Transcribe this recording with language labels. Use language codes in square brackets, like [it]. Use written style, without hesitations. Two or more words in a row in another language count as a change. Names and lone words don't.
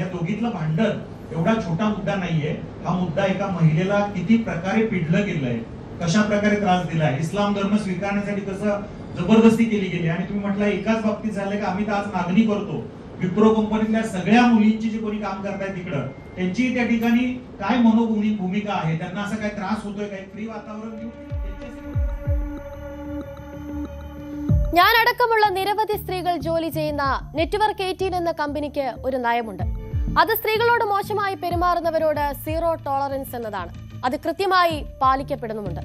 [mr] या दोघीतलं भांडण एवढा छोटा मुद्दा नाहीये. हा मुद्दा एका महिलेला किती प्रकारे पिडलं गेलंय, कशा प्रकारे त्रास दिलाय, इस्लाम धर्म स्वीकारण्यासाठी कसं जबरदस्ती केली गेली. आणि तुम्ही म्हटलं एकाच बाबतीत झालंय का, आम्ही तर आज मागणी करतो विप्रो कंपनीतल्या सगळ्या मुलींची जे कोणी काम करतायत तिकडं त्यांची त्या ठिकाणी काय भूमिका आहे, त्यांना असं काय त्रास होतोय, काय फ्री वातावरण [ml] ഞാൻ അടക്കമുള്ള നിരവധി സ്ത്രീകൾ ജോലി ചെയ്യുന്ന നെറ്റ്വർക്ക് 18 എന്ന കമ്പനിക്ക് ഒരു നയമുണ്ട്. അത് സ്ത്രീകളോട് മോശമായി പെരുമാറുന്നവരോട് [en] zero tolerance [ml] എന്നതാണ്. അത് കൃത്യമായി പാലിക്കപ്പെടുന്നുമുണ്ട്.